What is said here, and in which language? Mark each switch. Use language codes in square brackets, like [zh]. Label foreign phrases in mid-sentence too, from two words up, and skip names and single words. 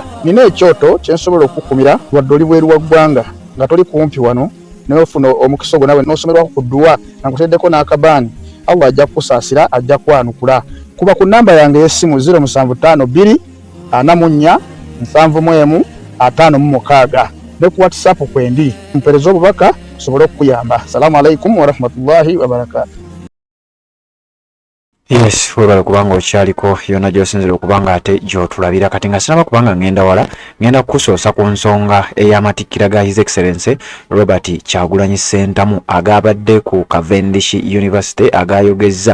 [lg] Nina ekyoto kye nsobola okukumira wadde oli bweru wa ggwanga nga toli kumpi wano n'ofuna omukisa ogwo nawe n'osomerwako ku ddua nga nkuteddeko n'akabaani Allah ajja kusaasira ajja kwanukula kuba ku namba yange y'essimu 0752 44 71 56 ne ku WhatsApp kwendi mpereza obubaka tusobole okukuyamba. [ar] السلام عليكم ورحمة الله وبركاته. [lg] Yes, webale kubanga okyaliko yonna gy'osinzira okubanga ate gy'otulabira kati nga sinaba kubanga ngenda wala ngenda kukusoosa ku nsonga ey'amatikkira ga His Excellency Robert Kyagulanyi Ssentamu agabadde ku Cavendish University agayogezza